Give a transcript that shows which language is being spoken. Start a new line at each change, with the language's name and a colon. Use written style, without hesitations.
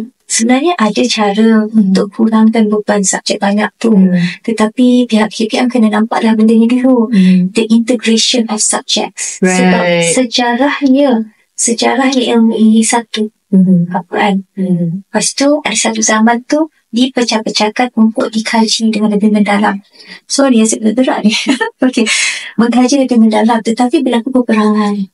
Malay: Sebenarnya ada cara untuk kurangkan beban subjek banyak tu. Tetapi pihak KPM kena nampaklah benda ni dulu.
English: The integration of subjects.
Malay: Sebab sejarahnya ilmu ini satu. Al-Quran. Lepas tu ada satu zaman tu dipecah-pecahkan untuk dikaji dengan lebih mendalam. Sorry, saya berat ni. Okay. Mengkaji lebih mendalam, tetapi berlaku peperangan.